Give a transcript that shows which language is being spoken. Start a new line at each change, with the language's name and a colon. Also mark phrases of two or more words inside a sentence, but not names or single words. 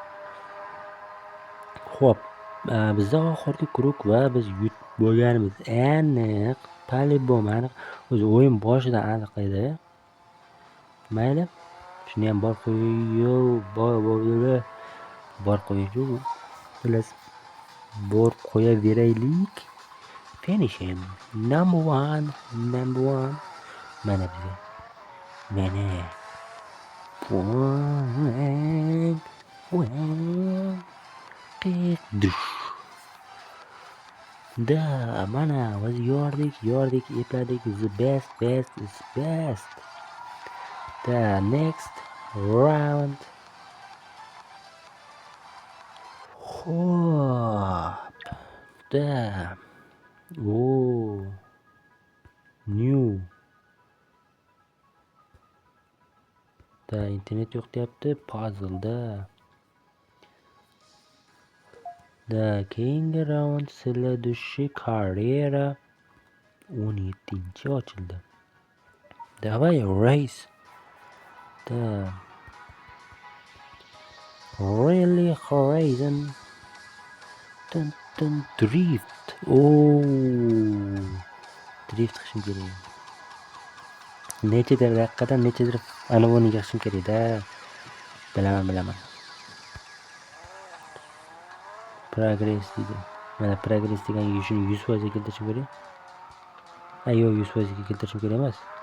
Uzbek: Xo'p, bizda oxirgi krug va biz yutib bo'lganimiz aniq, по-любому aniq. O'zi o'yin boshidan aniq edi. Mayli. Shuni ham bor qo'yib, bilasiz. Bor qo'yaveraylik.
English: Finish him. Number one.
Uzbek: Mana bizga. Mana. Da, mana biz yordik, epladik.
English: The best is best. The next round.
Uzbek: Xo'p. Da. New. Da internet yo'q deyapti, puzzle da. Da keyingi raund следующий karera 17 ochildi. Давай race. Da.
English: Really horizon.
Uzbek: Drift. Drift qilishim kerak. Nechadir daqiqadan nechadir anavoni yig'ishim kerak-da. Bilaman. Progress deydi. Mana progress degan shuni 100% ga keltirishim kerak. Yo'q, 100% ga keltirishim kerak emas.